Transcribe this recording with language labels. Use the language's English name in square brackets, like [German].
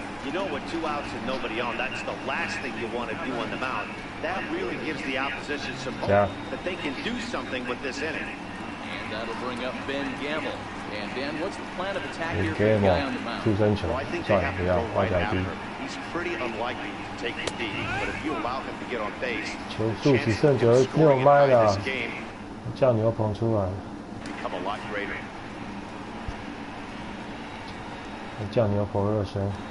[English] You know, with 2 outs and nobody on, that's the last thing you want to do on the mound. That really gives the opposition some hope that they can do something with this inning. And that'll bring up Ben Gamble. And Ben, what's the plan of attack here for the guy on the mound? [Chinese] 触身球，算了，不要，外角低。 [English] He's pretty unlikely to take it deep, but if you allow him to get on base, [Chinese] 球速只剩96迈了，叫牛棚出来， [English] become a lot greater. [Chinese] 叫牛棚热身。